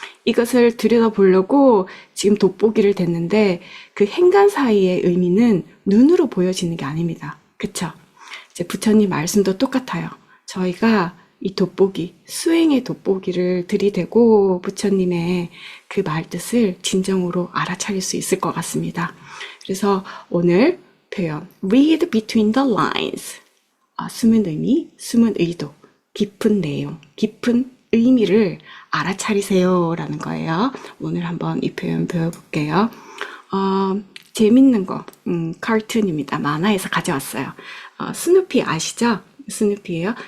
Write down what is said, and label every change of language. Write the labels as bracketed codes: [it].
[ko] 이것을 들여다보려고 지금 돋보기를 댔는데 그 행간 사이의 의미는 눈으로 보여지는 게 아닙니다. 그쵸? 이제 부처님 말씀도 똑같아요. 저희가 이 돋보기, 수행의 돋보기를 들이대고 부처님의 그 말뜻을 진정으로 알아차릴 수 있을 것 같습니다. 그래서 오늘 표현 [en] read between the lines. [ko] 숨은 의미, 숨은 의도, 깊은 내용, 깊은 의미를 알아차리세요 라는 거예요. 오늘 한번 이 표현 배워볼게요. 재밌는 거, 카툰입니다. 만화에서 가져왔어요. 스누피 아시죠? 스누피예요.